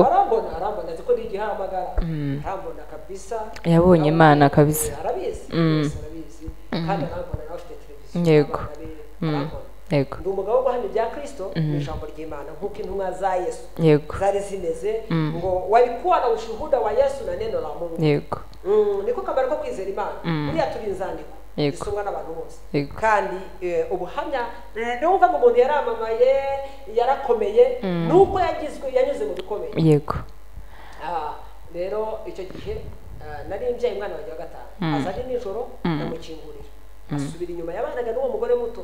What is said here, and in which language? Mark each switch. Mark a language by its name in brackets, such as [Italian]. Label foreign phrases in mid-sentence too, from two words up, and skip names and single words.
[Kinyarwanda] arambona ziko ndi igihamagara. arambona kabisa. yabonye Imana kabisa. arabizi kandi arambona nawe afite televiziyo. yego yego ndi umugabo guhamya ibya Kristo mu ijambo ry'Imana nk'uko intumwa za Yesu zari zimeze, ngo [Swahili] walikuwa na ushuhuda wa Yesu na neno la Mungu. [Kinyarwanda] yego niko kamaro ko kwizera Imana. buriya turi inzandiko gisomwa n'abantu bose kandi ubuhamya niyo mvuga ngo umuntu yaramamaye yarakomeye nuko yanyuze mu bikomeye yego rero icyo gihe nari mbyaye umwana wanjye wa gatanu aza ari nijoro ndamukingurira asubira inyuma yabanaga n'uwo mugore muto